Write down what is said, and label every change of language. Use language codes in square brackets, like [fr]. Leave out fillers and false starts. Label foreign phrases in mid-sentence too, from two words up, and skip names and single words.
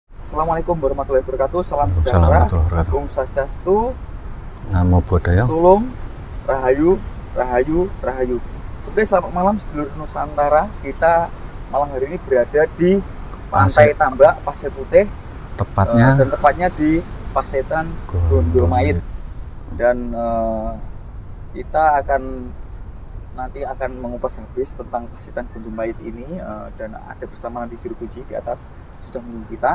[ar] السلام عليكم ورحمة الله وبركاته. [id] Salam sejahtera. [ban] Om Swastiastu. [pi] Namo Buddhaya. [jv] Sulung. Rahayu. Rahayu. Rahayu. [id] Oke, selamat malam sedulur Nusantara. Kita malam hari ini berada di Pantai Tambak, Pasir Putih. Tepatnya di Pasetan Gondomayit. Dan kita nanti akan mengupas habis tentang Pasetan Gondomayit ini, dan ada bersama nanti juru kunci di atas sudah menunggu kita.